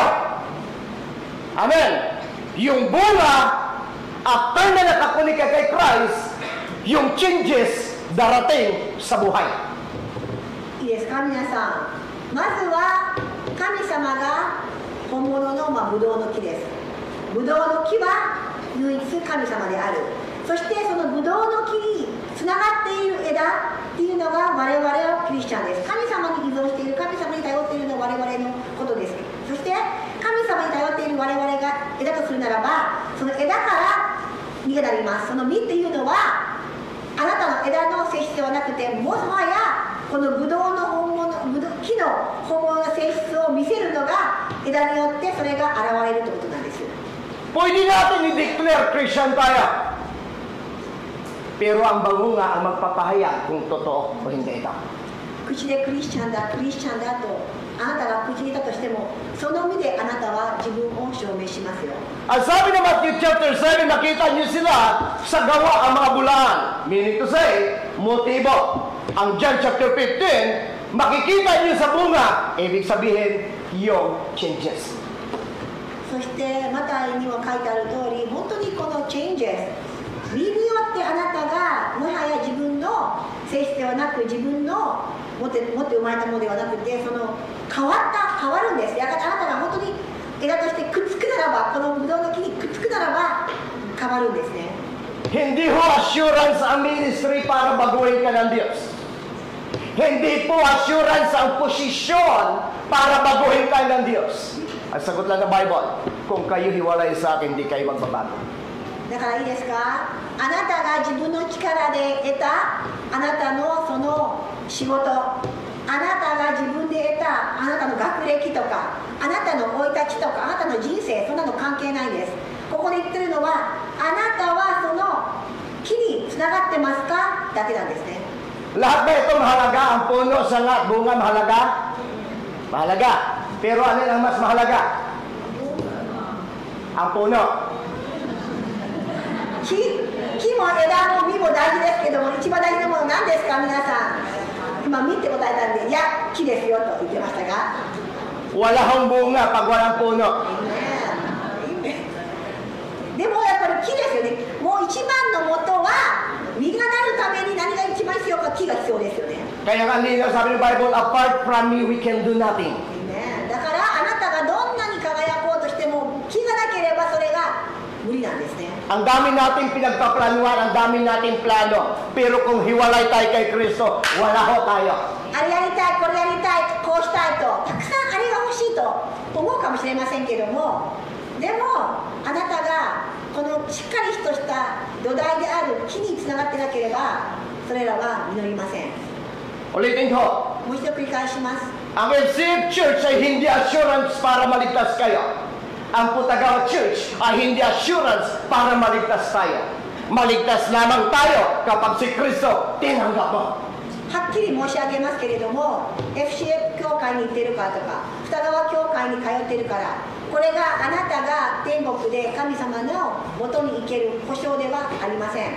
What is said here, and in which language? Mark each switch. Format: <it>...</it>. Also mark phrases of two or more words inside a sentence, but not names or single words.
<tl>Amen. Yung bunga, after na nakakunik ka kay Christ, yung changes darating sa buhay.</tl> <ja>いいですか皆さんまずは神様が本物のブドウの木ですブドウの木は唯一神様であるそしてそのブドウの木につながっている枝っていうのが我々はクリスチャンです神様に依存している神様に頼っているのは我々のことですそして神様に頼っている我々が枝とするならばその枝から実がなりますその実っていうのはあなたの枝の性質ではなくてもはやこのブドウの本物木の本物の性質を見せるのが枝によってそれが現れるということなんです</ja> <tl>Pwede natin i-declare Christian tayo. Pero ang bunga ang magpapahayag kung totoo o hindi ito.</tl> <ja>口でクリスチャンだクリスチャンだとあなたが口に言ったとしてもその身であなたは自分を証明しますよ</ja> <tl>Ang sabi ng Matthew chapter 7, nakita niyo sila sa gawa ang mga bulaan.</tl> <en>Meaning to say,</en> <tl>motibo. Ang John chapter 15, makikita niyo sa bunga, ibig sabihin, yung changes. そしてマタイには書いてある通り本当にこの changes 実によってあなたがもはや自分の性質ではなく自分の持って生まれたものではなくてその変わるんですやがてあなたが本当に枝としてくっつくならばこのブドウの木にくっつくならば変わるんですね Hindi ho assurance ang ministry para baguhin ka ng Diyos. Hindi po assurance ang posisyon para baguhin kayo ng Diyos. Ang sagot lang ng Bible, kung kayo hiwalay sa akin, hindi kayo magbabago.</tl> <ja>だからいいですか、あなたが自分の力で得たあなたのその仕事、あなたが自分で得たあなたの学歴とか、あなたの生い立ちとか、あなたの人生、そんなの関係ないです。ここで言ってるのは、あなたはその木につながってますかだけなんですね。</ja> <tl>Lahat ba ito mahalaga? Ang puno, sanga, bunga mahalaga? Mahalaga. Pero alin ang mas mahalaga? Ang puno.</tl> <ja>木も枝も実も大事ですけども、一番大事なものは何ですか皆さん。今見て答えたんで、いや木ですよと言ってましたが、</ja> <tl>Wala hong bunga pag walang puno.</tl> <ja>でもやっぱり木ですよね。もう一番の元は実がなるために何が一番必要か、木が必要ですよね。</ja> <tl>Kaya nga nila sabi ng Bible,</tl> <en>apart from me, we can do nothing.</en> <ja>だからあなたがどんなに輝こうとしても木がなければそれが無理なんですね。</ja> <tl>Ang dami nating pinagpaplanuhan, ang dami nating plano. Pero kung hiwalay tayo kay Kristo, wala ho tayo.</tl> <ja>あれやりたい、これやりたい、こうしたいとたくさんあれが欲しいと思うかもしれませんけども、でもあなたがこのしっかりとした土台である木につながってなければそれらは実りません。</ja> <tl>Ulitin ko,</tl> <ja>もう一度繰り返します。</ja> <tl>ang FCF Church ay hindi assurance para maligtas kayo. Ang Putagawa Church ay hindi assurance para maligtas tayo. Maligtas lamang tayo kapag si Kristo tinanggap mo.</tl> <ja>はっきり申し上げますけれども、 FCF 教会に行ってるからとか二川教会に通ってるから、これがあなたが天国で神様の元に行ける保証ではありません。</ja>